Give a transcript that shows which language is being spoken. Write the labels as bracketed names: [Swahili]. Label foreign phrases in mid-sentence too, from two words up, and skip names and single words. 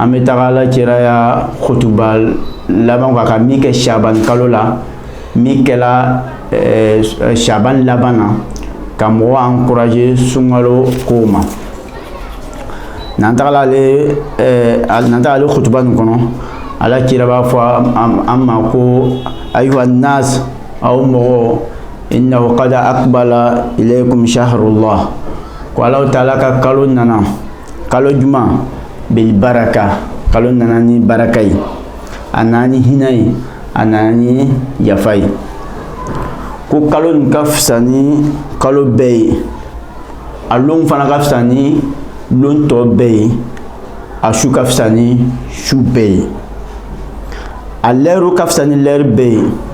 [Bambara] bɛ taga Ala kira ya khutuba laban ka min kɛ Shaban kalo la min kɛla Shaban laban na ka mɔgɔ encourager sunkalo kow ma n'an tagala ale khutuba nin kɔnɔ Ala kira b'a fɔ an ma ko [Arabic] أيها الناس [Bambara] aw mɔgɔ [Arabic] إنه قد أقبل إليكم شهر الله [Bambara] ko Allahu Taala ka kalo nana kalo juma bil baraka kalo nana ni baraka yi a nana ni hinɛ yi a nana ni yafa yi ko kalo nin ka fisa ni kalo bɛɛ ye a lon fana ka fisa ni lon tɔ bɛɛ ye a su ka fisa ni su bɛɛ ye a lɛru ka fisa ni lɛri bɛɛ ye